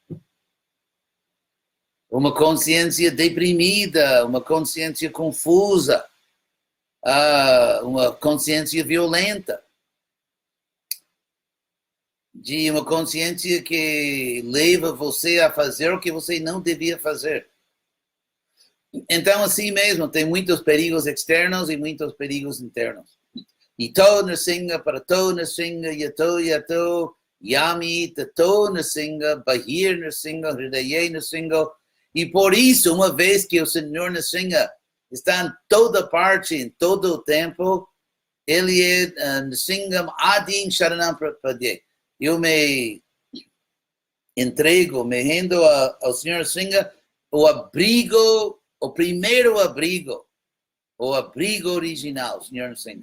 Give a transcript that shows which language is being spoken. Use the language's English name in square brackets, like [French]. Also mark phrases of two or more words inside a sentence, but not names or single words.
[Portuguese] uma consciência deprimida, uma consciência confusa, uma consciência violenta, de uma consciência que leva você a fazer o que você não devia fazer. Então, assim mesmo, tem muitos perigos externos e muitos perigos internos. [Sanskrit] Ito Nrsimha, Parato Nrsimha, Yato Yato, Yami, Tato Nrsimha, Bahir Nrsimha, Hridaya Nrsimha. [Portuguese] E por isso, uma vez que o Senhor Nrsimha está em toda parte, em todo o tempo, ele é [Sanskrit] Nrsimham Adin Sharanam Prapadye. [Portuguese] Eu me entrego, me rendo ao Senhor Nrsimha, o abrigo, o primeiro abrigo, o abrigo original, Senhor Nrsimha.